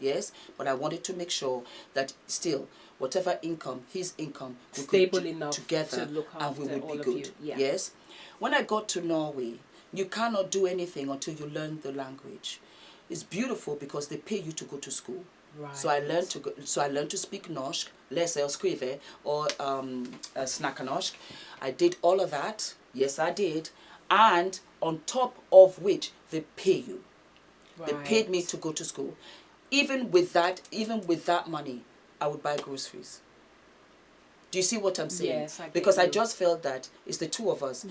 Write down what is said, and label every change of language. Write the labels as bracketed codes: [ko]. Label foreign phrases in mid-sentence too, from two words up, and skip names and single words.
[en] Yes, but I wanted to make sure that still, whatever income, his income, we Stable could enough together, to look and we after would all be of good. you. Yeah. Yes. When I got to Norway, you cannot do anything until you learn the language. It's beautiful because they pay you to go to school. Right. So I learned to speak [no] norsk, lese og skrive, [en] or [no] snakke norsk. [en] I did all of that. Yes, I did. And on top of which, they pay you. They paid me to go to school. Even with that money, I would buy groceries. Do you see what I'm saying? Yes, I get because I you. just felt that it's the two of us.